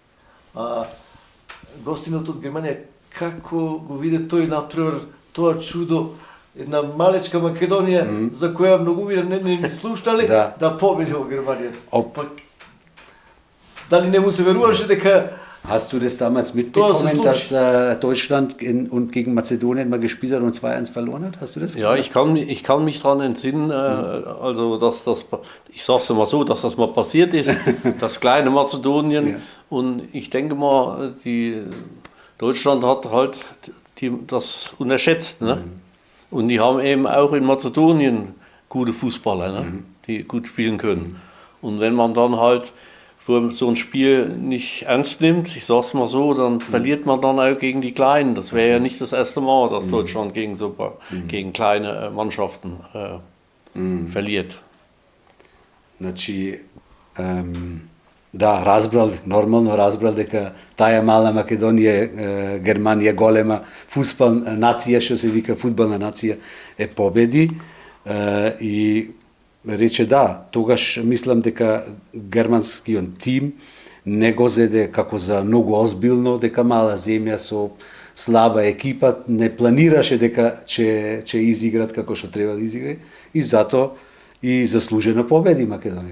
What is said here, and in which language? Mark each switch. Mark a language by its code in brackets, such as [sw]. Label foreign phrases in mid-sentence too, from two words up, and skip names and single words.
[mk] Гостинот од Германија, како го виде тој натпревар, тоа чудо, една малечка Македонија, за која многу не слушнале, да победи во Германија. Дали не му се веруваше дека [de] Hast du das damals mitbekommen, dass Deutschland gegen Mazedonien mal gespielt hat und 2-1 verloren hat? Hast du das gehört? Ja, ich kann mich daran entsinnen, also dass das, ich sage es mal so, dass das mal passiert ist, das kleine Mazedonien. Und ich denke mal, Deutschland hat halt das unterschätzt. Ne? Und die haben eben auch in Mazedonien gute Fußballer, ne? Die gut spielen können. Und wenn man dann halt so ein Spiel nicht ernst nimmt, ich sag's mal so, dann verliert man dann auch gegen die Kleinen. Das wäre ja nicht das erste Mal, dass Deutschland gegen kleine Mannschaften verliert. [mk] Значи, да, нормално разбрал дека таа мала Македонија, Германија голема фудбал нација, што се вика фудбална нација, победи и рече да, тогаш мислам дека германскиот тим не го зеде како за многу озбилно, дека мала земја со слаба екипа не планираше дека ќе изиграт како што треба да изигра и затоа и заслужено победи Македонија.